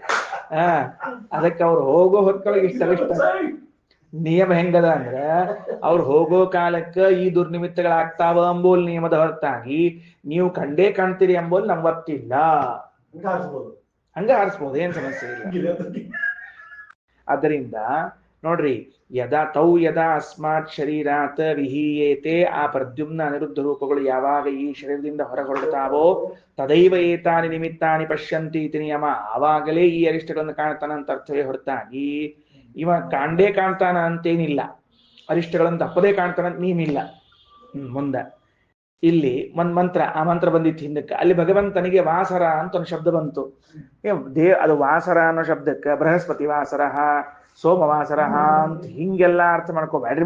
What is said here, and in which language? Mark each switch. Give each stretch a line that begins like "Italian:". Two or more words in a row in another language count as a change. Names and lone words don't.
Kannada: ಅದಕ್ಕೆ ಅವ್ರು ಹೋಗೋ ಹೊತ್ಕೊಳಗೆ ಇಷ್ಟ ನಿಯಮ ಹೆಂಗದ ಅಂದ್ರ, ಅವ್ರು ಹೋಗೋ ಕಾಲಕ್ಕ ಈ ದುರ್ನಿಮಿತ್ತಗಳಾಗ್ತಾವ ಅಂಬೋಲ್ ನಿಯಮದ ಹೊರತಾಗಿ ನೀವು ಕಂಡೇ ಕಾಣ್ತೀರಿ ಎಂಬೋಲ್ ನಮ್ಗೆ ಗೊತ್ತಿಲ್ಲ. ಹಂಗ ಹಾರಿಸ್ಬೋದು, ಏನ್ ಸಮಸ್ಯೆ ಇಲ್ಲ. ಆದ್ದರಿಂದ ನೋಡ್ರಿ,
Sanskrit: ಯದಾ ಅಸ್ಮಾತ್ ಶರೀರಾತ್ ವಿಹೀಯೇತೆ,
Kannada: ಆ ಪ್ರದ್ಯುಮ್ನ ಅನಿರುದ್ಧ ರೂಪಗಳು ಯಾವಾಗ ಈ ಶರೀರದಿಂದ ಹೊರಗೊಳ್ಳುತ್ತಾವೋ
Sanskrit: ತದೈವ ಏತಾನಿ ನಿಮಿತ್ತಾನಿ ಪಶ್ಯಂತಿ ಇತಿ ನಿಯಮ,
Kannada: ಆವಾಗಲೇ ಈ ಅರಿಷ್ಟಗಳನ್ನು ಕಾಣ್ತಾನ ಅಂತ ಅರ್ಥವೇ ಹೊರತಾಗಿ ಇವ ಕಾಣದೇ ಕಾಣ್ತಾನ ಅಂತೇನಿಲ್ಲ, ಅರಿಷ್ಟಗಳನ್ನು ತಪ್ಪದೇ ಕಾಣ್ತಾನ ನೀನಿಲ್ಲ. ಮುಂದೆ ಇಲ್ಲಿ ಒಂದ್ ಮಂತ್ರ, ಆ ಮಂತ್ರ ಬಂದಿತ್ತು ಹಿಂದಕ್ಕೆ, ಅಲ್ಲಿ ಭಗವಂತನಿಗೆ ವಾಸರ ಅಂತ ಒಂದು ಶಬ್ದ ಬಂತು. ಅದು ವಾಸರ ಅನ್ನೋ ಶಬ್ದಕ್ಕೆ ಬೃಹಸ್ಪತಿ ವಾಸರ, ಸೋಮವಾಸರ ಅಂತ ಹಿಂಗೆಲ್ಲ ಅರ್ಥ ಮಾಡ್ಕೋಬೇಡ್ರಿ.